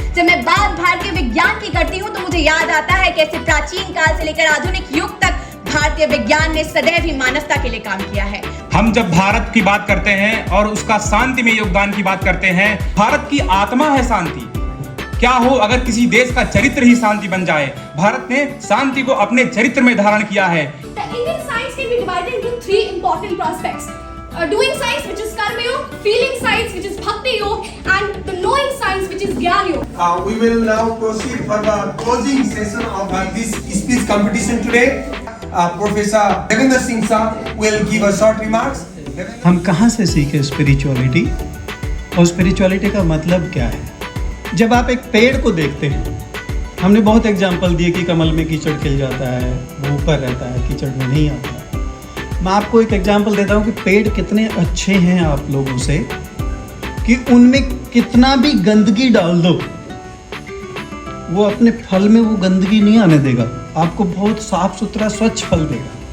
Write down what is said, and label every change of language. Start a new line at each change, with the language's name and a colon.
Hindi: जब मैं बात भारतीय विज्ञान की करती हूँ तो मुझे याद आता है कैसे प्राचीन काल से लेकर आधुनिक युग तक भारतीय विज्ञान ने सदैव ही मानवता के लिए काम किया है। हम जब भारत की बात करते हैं और उसका शांति में योगदान की बात करते हैं, भारत की आत्मा है शांति। क्या हो अगर किसी देश का चरित्र ही शांति बन जाए। भारत ने शांति को अपने चरित्र में धारण किया है।
English: Indian science can be divided into three important prospects: doing science, which is karma yoga; feeling science, which is bhakti yoga; and the knowing science, which is gyan yoga. We will now proceed for the closing session of this speech competition today. Professor Devendra Singh sir will give a short remarks.
Hindi: हम कहाँ से सीखे spirituality और spirituality का मतलब क्या है? जब आप एक पेड़ को देखते हैं, हमने बहुत एग्जाम्पल दिए कि कमल में कीचड़ खिल जाता है, वो ऊपर रहता है, कीचड़ में नहीं आता। मैं आपको एक एग्जाम्पल देता हूँ कि पेड़ कितने अच्छे हैं आप लोगों से कि उनमें कितना भी गंदगी डाल दो, वो अपने फल में वो गंदगी नहीं आने देगा, आपको बहुत साफ सुथरा स्वच्छ फल देगा।